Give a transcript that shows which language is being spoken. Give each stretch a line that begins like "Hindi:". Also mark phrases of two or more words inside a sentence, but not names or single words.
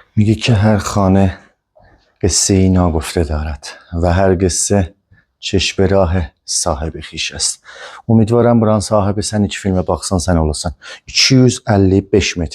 Persian: میگه که هر خانه قصه ای ناگفته دارد و هر قصه چشم راه صاحب خویش است.
Azerbaijani: امیدوارم buranın sahibi sən iki filmə baxsan sən olasan. 255 metr.